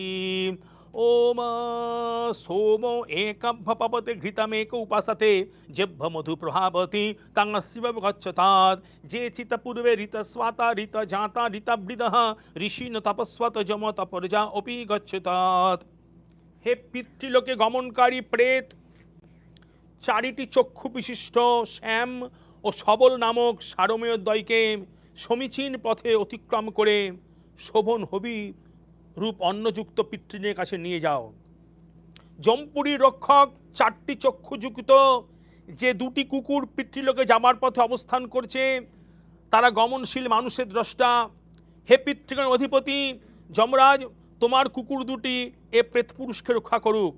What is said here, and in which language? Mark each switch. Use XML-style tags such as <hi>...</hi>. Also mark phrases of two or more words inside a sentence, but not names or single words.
<sa>ओम सोमो एकभपपते घृतमेक उपासते जिह्व मधु प्रभावति तं शिव गच्छतात् जे चित पूर्वे ऋत स्वाता ऋत जाता ऋतवृदः ऋषिन तपस्वत जम तपर्जा अपि गच्छतात्।</sa> <bn>হে পিতৃলোকে গমনকারী প্রেত, চারিটি চক্ষু বিশিষ্ট শ্যাম আর শবল নামক সারমেয় দ্বয়কে সমীচীন পথে অতিক্রম করে শোভন হবি রূপ অন্নযুক্ত पितृদের কাছে নিয়ে যাও। জমপুরী রক্ষক চারটি চক্ষুযুক্ত যে দুটি কুকুর পিতৃলোকে যাবার পথে অবস্থান করছে, তারা গমনশীল মানুষের দ্রষ্টা। হে পিতৃগণ অধিপতি যমরাজ, তোমার কুকুর দুটি এ প্রেত পুরুষকে রক্ষা করুক।</bn>